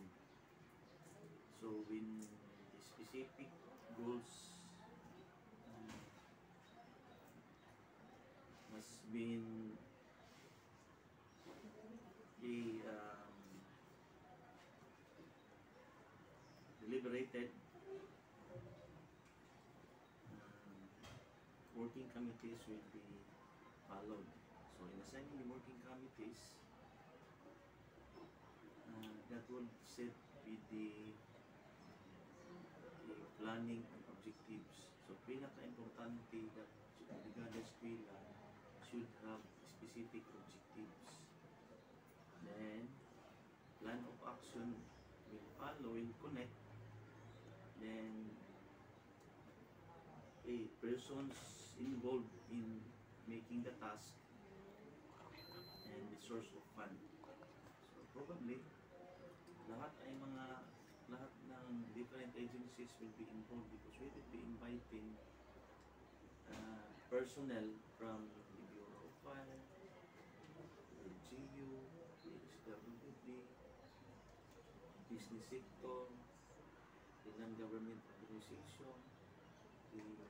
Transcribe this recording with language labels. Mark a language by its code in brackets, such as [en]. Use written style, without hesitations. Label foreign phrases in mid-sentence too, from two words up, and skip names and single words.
[en] So when the specific goals has been deliberated, working committees will be followed. So in assigning the working committees, that will set with the planning and objectives. So pinaka-importante that Brigada Eskwela should have specific objectives. Then plan of action will follow, will connect. Then persons involved in making the task and the source of fund. So probably [tl] lahat ng [en] different agencies will be involved because we will be inviting personnel from the Bureau of Fire, LGU, PSWD, business sector, the non-government organization, the